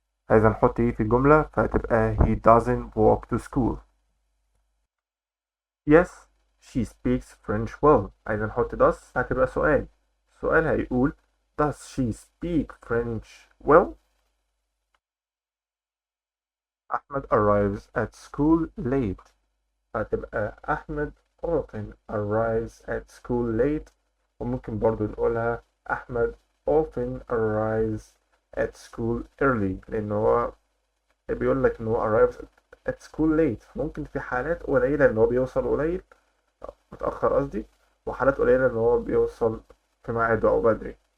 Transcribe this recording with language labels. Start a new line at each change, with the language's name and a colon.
Arabic: عايز نحط ايه في الجملة فهتبقى
English: he doesn't walk to school. Yes, she speaks French well.
Arabic: عايز نحط
English: does
Arabic: هتبقى سؤال. السؤال هيقول
English: does she speak French well? أحمد arrives at school late.
Arabic: هتبقى
English: أحمد often arrives at school late.
Arabic: وممكن برضو نقولها أحمد
English: often arrives at school early
Arabic: لأن هو بيقول لك إن هو
English: arrives at school late.
Arabic: ممكن في حالات قليلة إن هو بيوصل قليل متأخر قصدي، وحالات قليلة إن هو بيوصل في ميعاده أو بدري.